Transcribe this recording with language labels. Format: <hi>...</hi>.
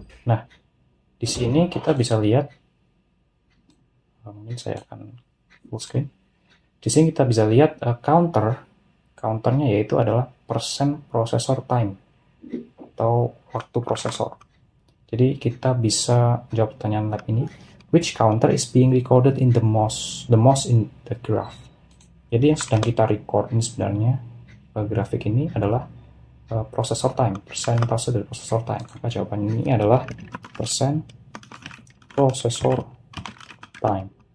<id>Nah, di sini kita bisa lihat, mungkin saya akan full screen. Di sini kita bisa lihat counternya yaitu adalah percent processor time atau waktu prosesor. Jadi kita bisa jawab pertanyaan lab ini,</id> <en>which counter is being recorded in the most in the graph.</en> <id>Jadi yang sedang kita record ini sebenarnya grafik ini adalah processor time, persentase dari processor time. Maka jawabannya ini adalah percent processor time.</id>